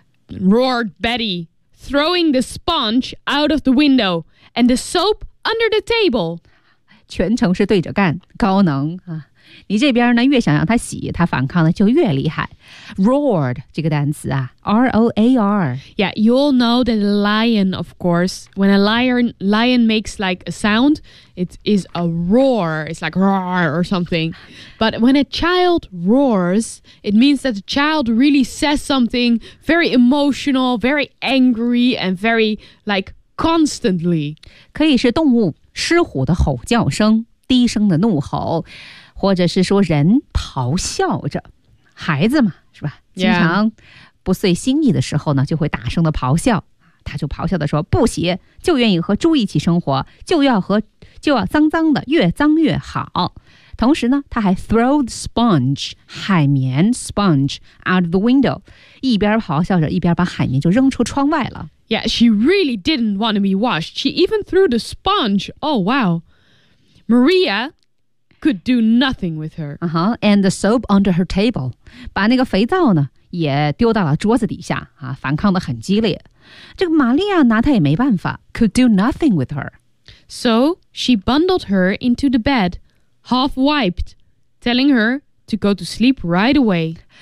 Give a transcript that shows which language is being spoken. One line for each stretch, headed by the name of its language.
English: Roared Betty, throwing the sponge out of the window and the soap under the table.
Chinese: 全程是对着干，高能啊！你这边呢，越想让他洗，他反抗的就越厉害。 Roared 这个单词啊 ，
English: R-O-A-R. Yeah, you all know that a lion, of course. When a lion makes like a sound, it is a roar. It's like roar or something. But when a child roars, it means that the child really says something very emotional, very angry, and very like constantly.
Chinese: 可以是动物狮虎的吼叫声，低声的怒吼，或者是说人咆哮着，孩子嘛。是吧？经常不遂心意的时候呢， yeah. 就会大声的咆哮。他就咆哮的说：“不洗就愿意和猪一起生活，就要脏脏的，越脏越好。” 同时呢，他还
English: throw the sponge
Chinese: 海绵
English: sponge out of the window，
Chinese: 一边咆哮着，一边把海绵就扔出窗外了。
English: Yeah, she really didn't want to be washed. She even threw the sponge. Oh wow, Maria. Could do nothing with her. Uh-huh, and the soap under her table.
Chinese: 把那个肥皂呢也丢到了桌子底下、啊、反抗得很激烈。这个玛利亚拿她也没办法。
English: Could do nothing with her. So she bundled her into the bed, half wiped, telling her to go to sleep right away.